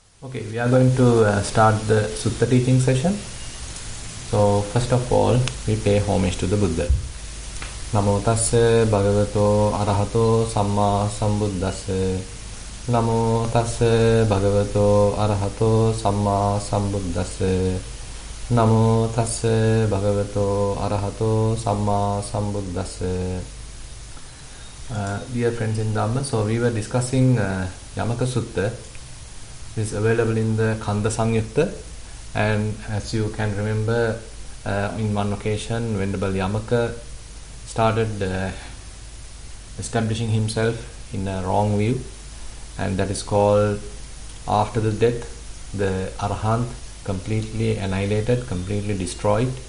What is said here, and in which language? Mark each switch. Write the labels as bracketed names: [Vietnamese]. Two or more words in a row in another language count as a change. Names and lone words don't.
[English] Okay, we are going to start the Sutta teaching session. So, first of all, we pay homage to the Buddha. [Pali] Namo tassa bhagavato arahato samma sambuddhassa. Namo tassa bhagavato arahato samma sambuddhassa. Namo tassa bhagavato arahato samma sambuddhassa. [English] Dear friends in Dhamma, so we were discussing Yamaka Sutta. Is available in the Kanda Samyutta, and as you can remember, in one occasion Venerable Yamaka started establishing himself in a wrong view, and that is called after the death the Arahant completely annihilated, completely destroyed,